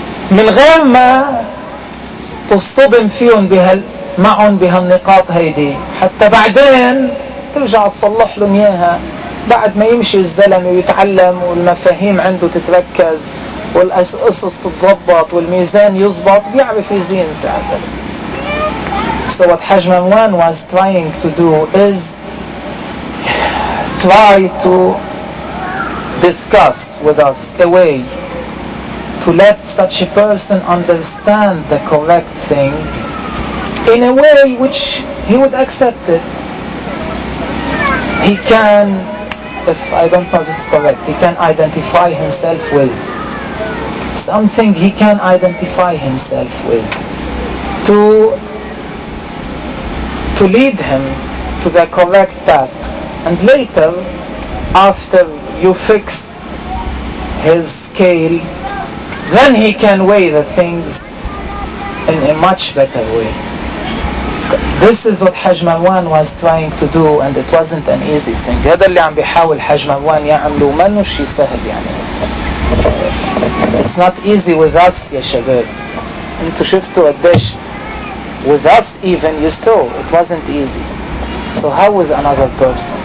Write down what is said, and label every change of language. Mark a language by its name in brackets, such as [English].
[Arabic] من غير ما تصطبن فيهم معهم بهالنقاط هيدي حتى بعدين ترجع تصلح لهم اياها بعد ما يمشي الزلم ويتعلم والمفاهيم عنده تتركز والأسس تتضبط والميزان يضبط بيعرف يزين ساعتها [English] So what Haj Marwan was trying to do is try to discuss with us a way to let such a person understand the correct thing in a way which he would accept it. He can, if I don't know this is correct, he can identify himself with something he can identify himself with to lead him to the correct path and later after you fix his scale, then he can weigh the things in a much better way. This is what Hajj Marwan was trying to do, and it wasn't an easy thing. [Arabic] هذا اللي عم بيحاول حج مروان يعمله ما إنه شيء سهل يعني. [English] It's not easy with us, [Arabic] يا شباب. أنتوا شفتوا قديش [English] with us even you saw it wasn't easy. So how with another person?